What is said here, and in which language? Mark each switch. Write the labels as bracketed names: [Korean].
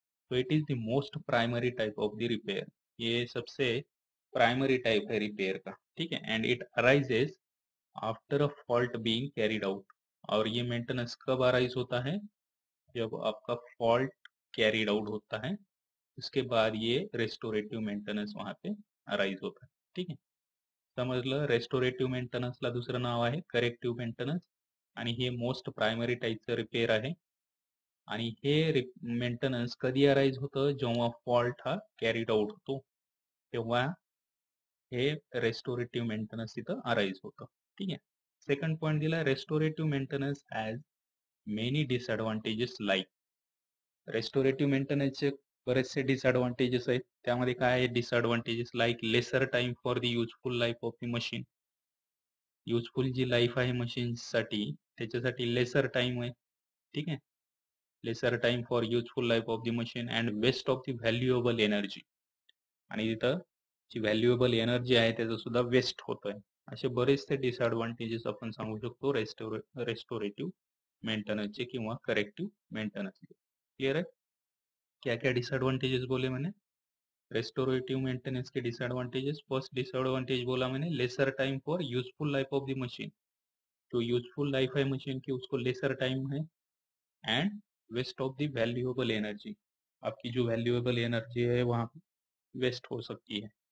[English] तो it is the most primary type of the repair. [Hindi] ये सबसे प्राइमरी टाइप है रिपेयर का. ठीक है, [English] And it arises after a fault being carried out. [Hindi] और ये मेंटेनेंस कब अराइज होता है, जब आपका फॉल्ट कैरिड आउट होता है, उसके बाद ये रेस्टोरेटिव मेंटेनन्स वहां पे अराइज होता है. [Marathi] ठीक आहे, समजलं. रेस्टोरेटिव्ह मेंटेनन्सला दुसरं नाव आहे करेक्टिव्ह मेंटेनन्स, आणि हे मोस्ट प्रायमरी टाईपचं रिपेअर आहे. आणि हे मेंटेनन्स कधी अराइज होतं, जेव्हा फॉल्ट हा कॅरीड आउट होतो तेव्हा हे रेस्टोरेटिव्ह मेंटेनन्स इथं अराइज होतं. ठीक आहे, [English] Second point दिला restorative maintenance as many disadvantages like. [Marathi] रेस्टोरेटिव्ह मेंटेनन्सचे बरेचसे डिसएडव्हांटेजेस आहेत. त्यामध्ये काय आहे disadvantages, [English] Like lesser time for the useful life of the machine. [Marathi] Useful G life आहे मशीनसाठी त्याच्यासाठी लेसर टाइम आहे. ठीक आहे, [English] Lesser time for useful life of the machine and waste of the valuable energy. [Marathi] आणि तिथं जी व्हॅल्युएबल एनर्जी आहे त्याचा सुद्धा वेस्ट होतोय. असे बरेचसे डिसएडव्हांटेजेस आपण सांगू शकतो रेस्टोरेटिव्ह मेंटेनन्सचे किंवा करेक्टिव्ह मेंटेनन्सचे. [Hindi] क्लियर है, क्या क्या डिसएडवांटेजेस बोले मैंने. रेस्टोरेटिव मेंटेनेंस के डिसएडवांटेजेस, फर्स्ट डिसएडवांटेज बोला मैंने [English] Lesser time for useful life of the machine. [Hindi] जो यूजफुल लाइफ है मशीन की उसको लेसर टाइम है. [English] and waste of the valuable energy, [Hindi] आपकी जो वैल्यूएबल एनर्जी है वहाँ वेस्ट हो सकती है.